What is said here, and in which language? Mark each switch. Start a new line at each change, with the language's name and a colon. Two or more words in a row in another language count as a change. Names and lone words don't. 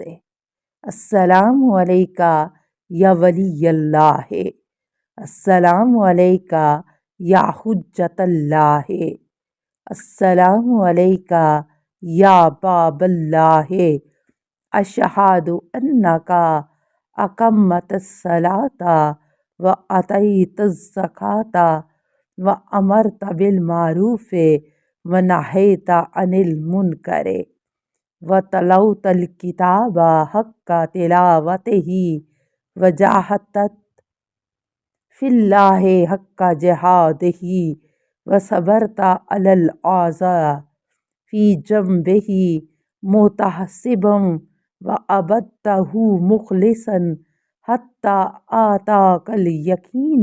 Arabic: السلام علیکہ یا ولی اللہ۔ السلام علیکہ یا حجت اللہ۔ السلام علیکہ یا باب اللہ۔ اشہد انک اقمت الصلاۃ و آتیت الزکوٰۃ و امرت بالمعروف و نہیت عن المنکر و تلوت الکتاب حق تلاوتہ و جاہدت فی اللہ حق جہادہ و صبرت علی الاذی فی جنبہ محتسبا و عبدتہ مخلصا حتی آتاک الیقین۔